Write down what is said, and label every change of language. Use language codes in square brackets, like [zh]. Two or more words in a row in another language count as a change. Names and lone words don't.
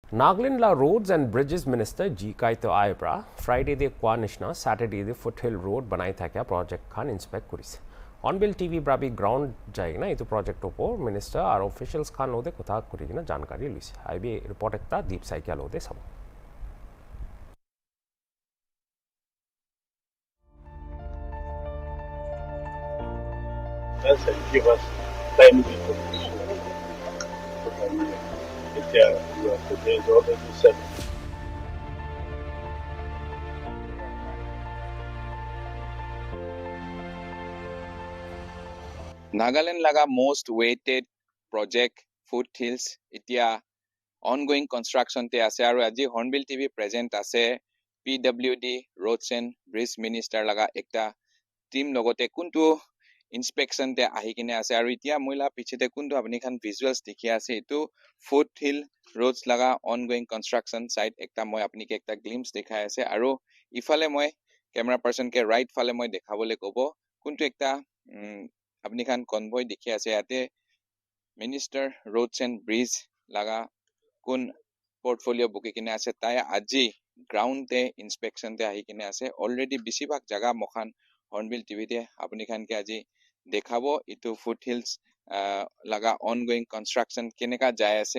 [nag] Nagaland la Roads and Bridges Minister G. Kaito Ayebra Friday de Kwanishna Saturday de Foothill Road banai thakya project khan inspect korise. Hornbill TV brabi ground jaigna itu project opor minister ar officials khan lode kotha korigina jankari luise. IB report ekta Deep Saikya lode sabo. [en] Give us time today is already 7. [nag] Nagaland laga [en] most waited project [nag] Foothills itia [en] ongoing construction [nag] te ase aru aji Hornbill TV present ase PWD Roads and Bridge Minister laga ekta team logote kuntu inspection te ahi kine ase aru itia moila pichete kuntu apni khan visuals dekhi ase etu Foothill Roads laga [en] ongoing construction site [nag] ekta moi apni ke ekta glimpse dekhai ase aru ifale moi [en] camera person [nag] ke right fale moi dekhabole kobo kuntu ekta apni khan convoy dekhi ase ate Minister Roads and Bridge laga kun portfolio buki kine ase tai aji ground te inspection te ahi kine ase already bisibak jaga mokhan Hornbill TV te apni khan ke aji dekhabo itu Foothills laga [en] ongoing construction [nag] keneka jai ase